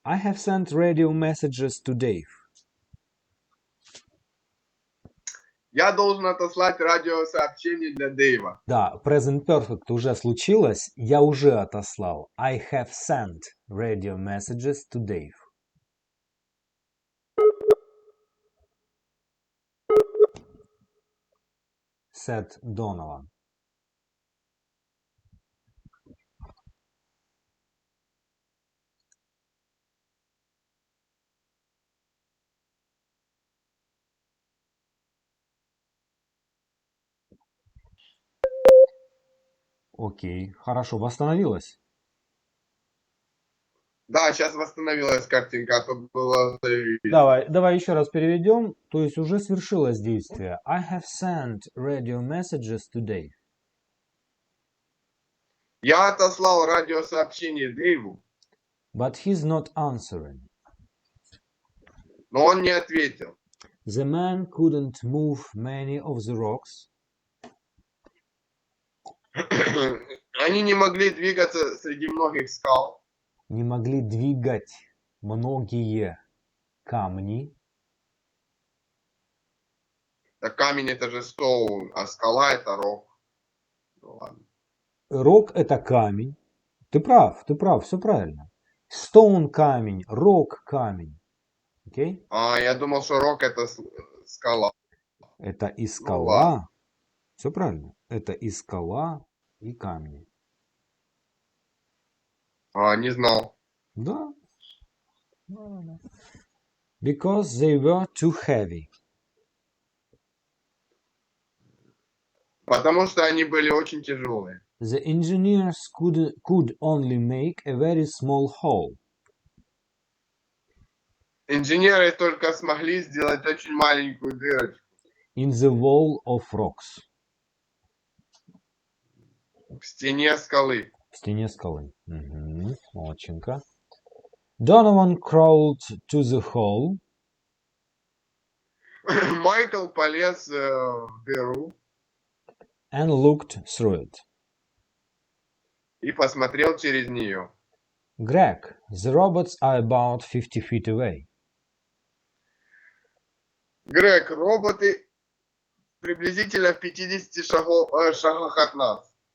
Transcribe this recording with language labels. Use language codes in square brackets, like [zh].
[en] I have sent radio messages to Dave. [ru] Я должен отослать радиосообщение для Дэйва. Да, present perfect уже случилось. Я уже отослал. [en] I have sent radio messages to Dave. Said Donovan. [ru] Окей, хорошо, восстановилась? Да, сейчас восстановилась картинка, а то было... Давай еще раз переведем. То есть уже свершилось действие. [en] I have sent radio messages to Dave. [ru] Я отослал радиосообщение Дэйву. [en] But he's not answering. [ru] Но он не ответил. [en] The man couldn't move many of the rocks. [ru] Они не могли двигаться среди многих скал. Не могли двигать многие камни. Так камень это же стоун, а скала это рок. Ну ладно. Рок это камень. Ты прав, все правильно. Stone камень, рок камень. Окей? А я думал, что рок это скала. Это и скала. Все правильно. Это и скала, и камни. Не знал. Да. [en] Because they were too heavy. [ru] Потому что они были очень тяжелые. [en] The engineers could only make a very small hole. [ru] Инженеры только смогли сделать очень маленькую дырочку. [en] In the wall of rocks. [ru] В стене скалы. В стене скалы. Молодчинка. [en] Donovan crawled to the hole. [ru] Майкл полез в дыру [en] and looked through it. [ru] и посмотрел через нее. [en] Greg, the robots are about 50 feet away. [ru] Грег, роботы приблизительно в 50 шагах от нас.